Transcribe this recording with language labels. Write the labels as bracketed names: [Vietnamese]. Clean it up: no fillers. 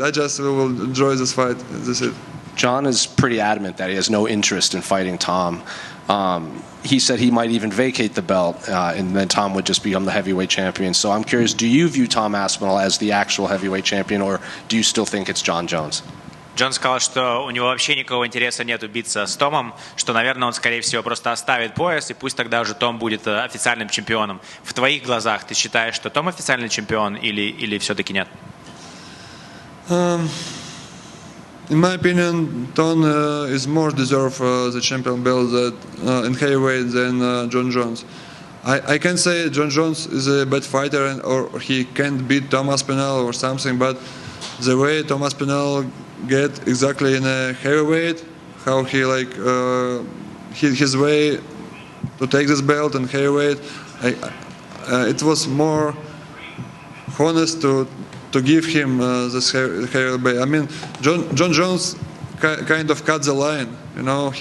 [English] I just will enjoy this fight. That's it. John is pretty adamant that he has no interest in fighting Tom. He said he might even vacate the belt, and then Tom would just become the heavyweight champion. So I'm curious, do you view Tom Aspinall as the actual heavyweight champion, or do you still think it's John Jones? [Russian] Джон сказал, что у него вообще никакого интереса нету биться с Томом, что, наверное, он, скорее всего, просто оставит пояс, и пусть тогда уже Том будет официальным чемпионом. В твоих глазах ты считаешь, что Том официальный чемпион или все-таки нет? [English] In my opinion, Ton is more deserve the champion belt in heavyweight than John Jones. I can say John Jones is a bad fighter or he can't beat Thomas Pinal or something, but the way Thomas Pinal get exactly in a heavyweight, how he like his way to take this belt in heavyweight, it was more honest to give him this heavyweight. I mean, John Jones kind of cut the line, you know.